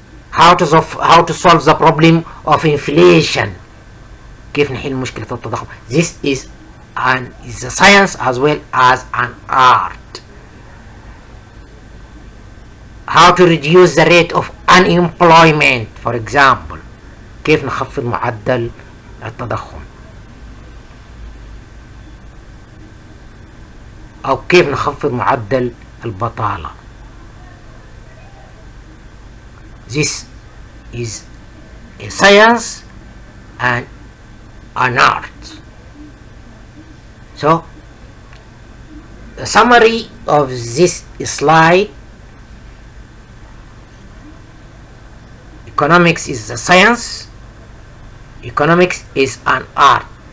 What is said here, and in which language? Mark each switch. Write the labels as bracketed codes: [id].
[en] How to solve the problem of inflation. [ar] كيف نحل مشكلة التضخم. [en] This is a science as well as an art. How to reduce the rate of unemployment, for example. [ar] كيف نخفض معدل التضخم، أو كيف نخفض معدل البطالة. [en] This is a science and an art. So, the summary of this slide: economics is a science, economics is an art.